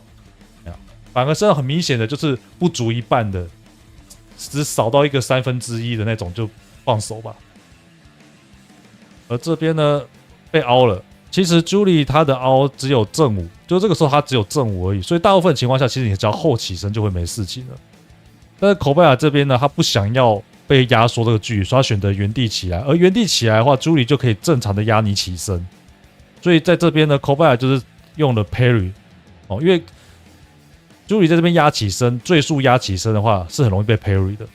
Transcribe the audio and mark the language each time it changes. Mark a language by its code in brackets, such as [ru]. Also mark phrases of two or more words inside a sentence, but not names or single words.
[zh] 反而是很明顯的，就是不足一半的，只掃到一個1/3的那種，就放手吧。而這邊呢，被凹了。其實 Julie 她的凹只有正5，就這個時候她只有正5而已，所以大部分情況下，其實你只要後起身就會沒事情了。但是 Kobaya 這邊呢，他不想要被壓縮這個距離，所以他選擇原地起來。而原地起來的話，Julie 就可以正常的壓你起身。所以在這邊呢 ，Kobaya 就是用了 parry 因為 Julie 在這邊壓起身，最速壓起身的話是很容易被 parry 的。